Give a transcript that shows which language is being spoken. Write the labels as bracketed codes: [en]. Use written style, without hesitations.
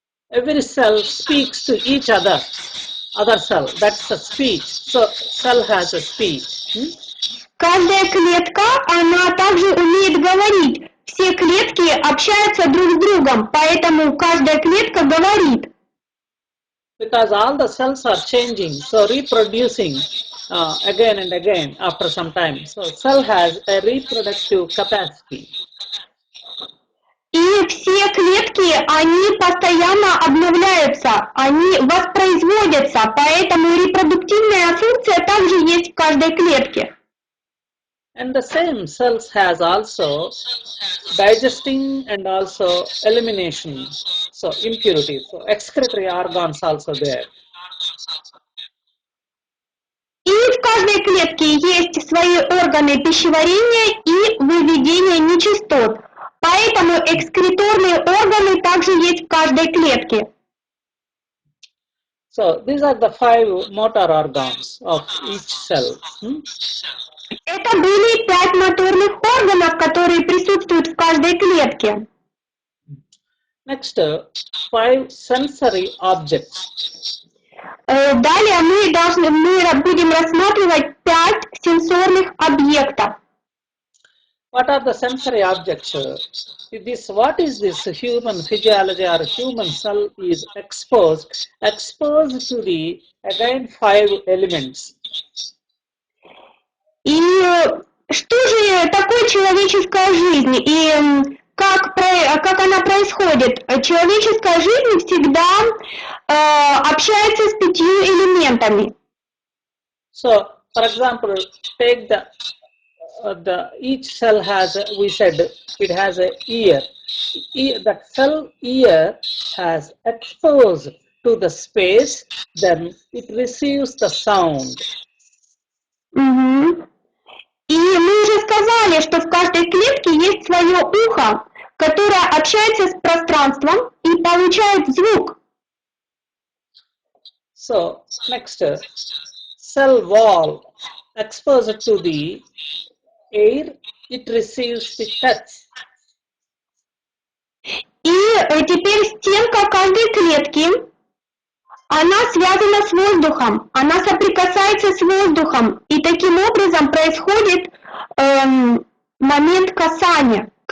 [en] Every cell speaks to each other cell. That's a speech. So cell has a speech. [ru] Каждая клетка, она также умеет говорить. Все клетки общаются друг с другом, поэтому каждая клетка говорит. [en] Because all the cells are changing, so reproducing again and again after some time. So cell has a reproductive capacity. [ru] И все клетки, они постоянно обновляются, они воспроизводятся, поэтому репродуктивная функция также есть в каждой клетке. [en] And the same cells has also digesting and also elimination, so impurities. So excretory organs also there. [ru] И в каждой клетке есть свои органы пищеварения и выведения нечистот. Поэтому экскреторные органы также есть в каждой клетке. [en] So these are the 5 motor organs of each cell. [ru] Это были 5 моторных органов, которые присутствуют в каждой клетке. [en] Next, 5 sensory objects. [ru] Далее мы будем рассматривать 5 сенсорных объектов. [en] What are the sensory objects? What is this human physiology or human cell is exposed to the again 5 elements. [ru] И что же такое человеческая жизнь и как она происходит? Человеческая жизнь всегда общается с 5 элементами. [en] So, for example, take each cell has, we said, it has a ear. That cell ear has exposed to the space, then it receives the sound. Угу. [ru] И мы уже сказали, что в каждой клетке есть свое ухо, которое общается с пространством и получает звук. [en] So, next, cell wall exposed to the air, it receives the touch. [ru] И теперь стенка каждой клетки, она связана с воздухом, она соприкасается с воздухом, и таким образом происходит момент касания.